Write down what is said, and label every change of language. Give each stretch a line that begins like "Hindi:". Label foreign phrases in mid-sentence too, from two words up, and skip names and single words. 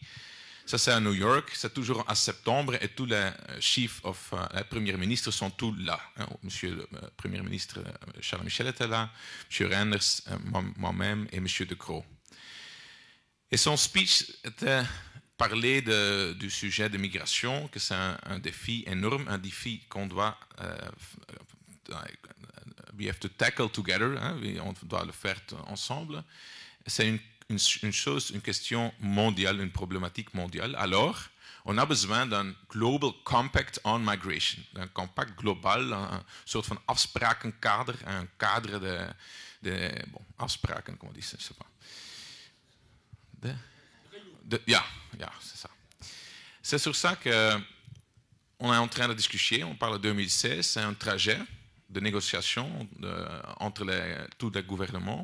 French: Ça, c'est à New York, c'est toujours en septembre, et tous les chefs les premiers ministres sont tous là. Monsieur le Premier ministre Charles Michel était là, M. Reynders, moi-même et M. De Croo. Et son speech était parler du sujet de migration, que c'est un défi énorme, un défi qu'on doit
English: we have to tackle together,
French: on doit le faire ensemble. C'est une question mondiale, une problématique mondiale. Alors, on a besoin d'un Global Compact on Migration, d'un compact global,
Dutch: een soort van afsprakenkader,
French: un cadre de afspraken, comment on dit ça, je sais pas. Ja, c'est ça. C'est sur ça qu'on est en train de discuter, on parle de 2016, c'est un trajet de négociation entre tous les gouvernements.